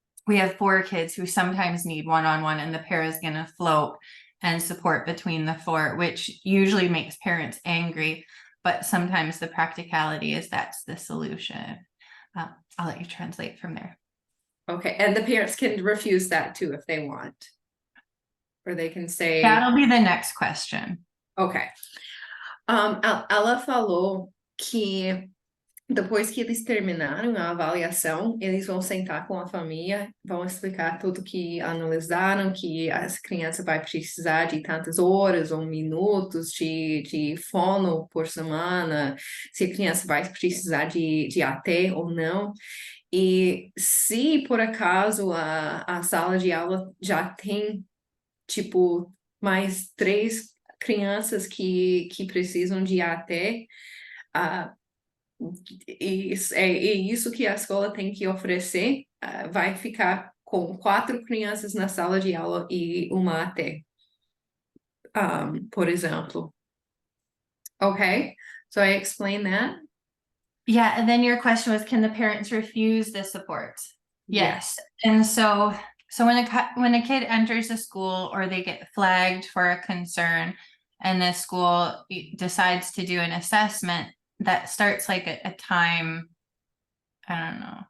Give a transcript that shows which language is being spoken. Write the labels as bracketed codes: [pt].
[en] We have 4 kids who sometimes need one-on-one, and the para is going to float and support between the 4, which usually makes parents angry. But sometimes the practicality is that's the solution. I'll let you translate from there. Okay, and the parents can refuse that too if they want. Or they can say... That'll be the next question. Ok. [pt] Ela falou que depois que eles terminaram a avaliação, eles vão sentar com a família, vão explicar tudo que analisaram, que as crianças vai precisar de tantas horas ou minutos de fono por semana, se a criança vai precisar de AT ou não. E se por acaso a sala de aula já tem, tipo, mais 3 crianças que precisam de AT, é isso que a escola tem que oferecer, vai ficar com 4 crianças na sala de aula e uma AT, por exemplo. [en] Okay, so I explained that. Yeah, and then your question was, can the parents refuse the support? Yes. And so when a kid enters a school or they get flagged for a concern and the school decides to do an assessment, that starts like a time, I don't know,